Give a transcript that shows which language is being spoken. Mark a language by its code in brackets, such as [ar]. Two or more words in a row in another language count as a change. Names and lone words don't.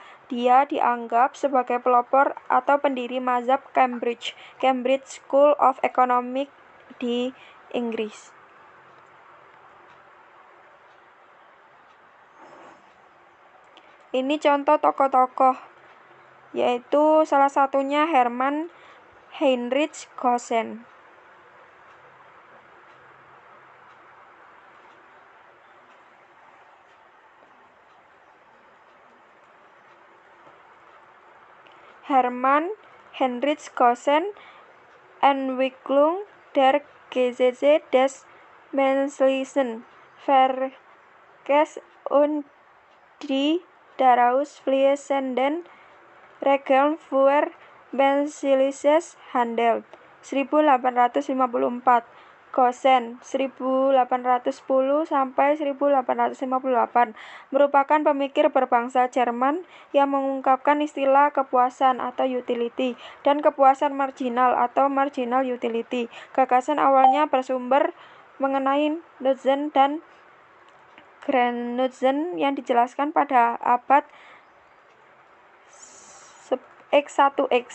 [id] Dia dianggap sebagai pelopor atau pendiri mazhab Cambridge, Cambridge School of Economics di Inggris. Ini contoh tokoh-tokoh, yaitu salah satunya Hermann Heinrich Gossen. [de] Hermann Heinrich Gossen, Entwicklung der Gesetze des menschlichen Verkehrs und die daraus fließenden Regeln für menschliches Handeln, 1854. [id] Gossen, 1810 sampai 1858, merupakan pemikir berbangsa Jerman yang mengungkapkan istilah kepuasan atau utility dan kepuasan marginal atau [en] marginal utility. [id] Gagasan awalnya bersumber mengenai Nutzen dan Gründnutzen yang dijelaskan pada abad X1X.